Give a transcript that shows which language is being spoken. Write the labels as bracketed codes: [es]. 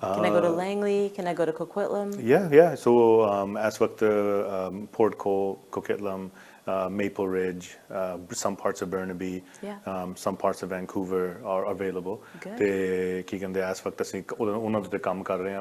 [en] Can I go to Langley? Can I go to Coquitlam? Yeah. So as [pa] ਵਕਤ [en] Port Coquitlam, Maple Ridge, some parts of Burnaby, some parts of Vancouver are available. [pa] ਤੇ ਕੀ ਕਹਿੰਦੇ ਆ ਇਸ ਵਕਤ ਅਸੀਂ ਉਹਨਾਂ ਦੇ ਕੰਮ ਕਰ ਰਹੇ ਹਾਂ.